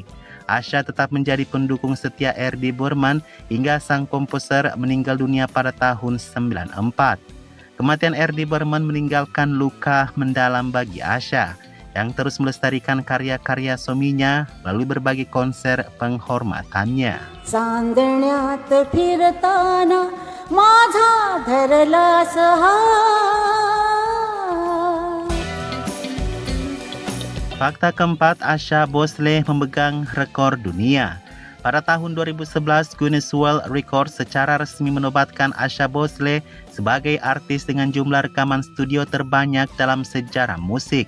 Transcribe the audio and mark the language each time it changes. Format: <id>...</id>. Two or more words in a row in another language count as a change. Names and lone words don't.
<id>Asha tetap menjadi pendukung setia Erdi Berman hingga sang komposer meninggal dunia pada tahun 94. Kematian Erdi Berman meninggalkan luka mendalam bagi Asha, yang terus melestarikan karya-karya suaminya melalui berbagai konser penghormatannya.</id> <mr>चांदण्यात फिरताना माझा धरलास हात.</mr> <id>Fakta keempat, Asha Bhosle memegang rekor dunia. Pada tahun 2011, Guinness World Records secara resmi menobatkan Asha Bhosle sebagai artis dengan jumlah rekaman studio terbanyak dalam sejarah musik.</id>